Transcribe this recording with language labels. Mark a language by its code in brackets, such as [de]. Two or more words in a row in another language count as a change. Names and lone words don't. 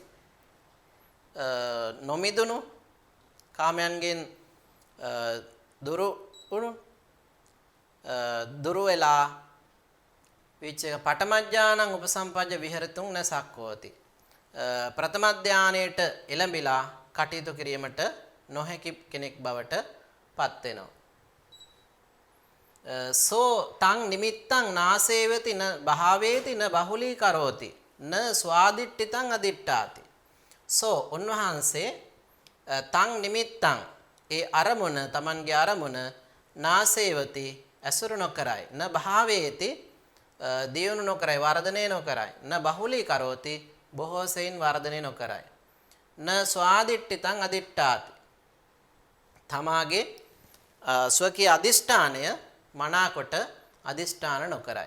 [si] නොමිදුණු කාමයන්ගෙන් දුරු වෙලා [pi] විචේක පඨමඥානං උපසම්පජ්ජ විහෙරතුං නසක්කෝති [si] ප්‍රථම ධානයේට එළඹිලා කටයුතු කිරීමට නොහැකි කෙනෙක් බවට පත් වෙනවා. [pi] සෝ තං නිමිත්තං නාසේවති න භාවේති න බහුලී කරෝති න ස්වාදිට්ඨිතං අදිට්ඨාති. [si] සෝ උන්වහන්සේ [pi] තං නිමිත්තං [si] ඒ අරමුණ Tamanගේ අරමුණ නාසේවති ඇසුරු නොකරයි [pi] න භාවේති [si] දියුණු නොකරයි වර්ධනය නොකරයි [pi] න බහුලී කරෝති [si] බොහෝ සෙයින් වර්ධනය නොකරයි [pi] න ස්වාදිට්ඨිතං අදිට්ඨාති [si] තමාගේ ස්වකීය අදිෂ්ඨානය මනාකොට අදිෂ්ඨාන නොකරයි.